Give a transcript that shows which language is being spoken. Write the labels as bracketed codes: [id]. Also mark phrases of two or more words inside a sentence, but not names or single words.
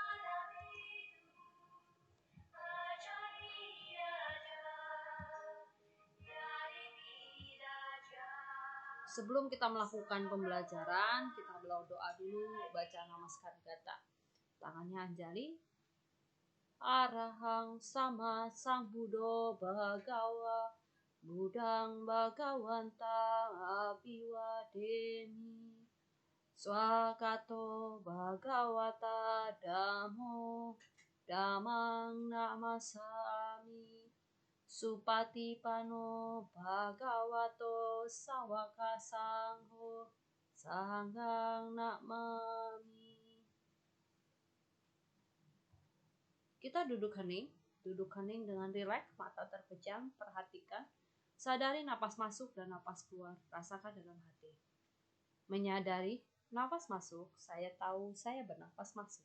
[id] Sebelum kita melakukan pembelajaran, kita berdoa dulu, baca Namaskar Gata. Tangannya Anjali. [pi] Arahang sama sang Buddha Bhagawa Budang Bhagawanta Abiwademi Swakato Bhagawata Dhammo Dhammang Namasami Supatipano Bhagavato Sawaka Sangho Sanghang Namami. [id] Kita duduk hening dengan rileks, mata terpejam, perhatikan, sadari napas masuk dan napas keluar, rasakan dalam hati. Menyadari napas masuk, saya tahu saya bernapas masuk.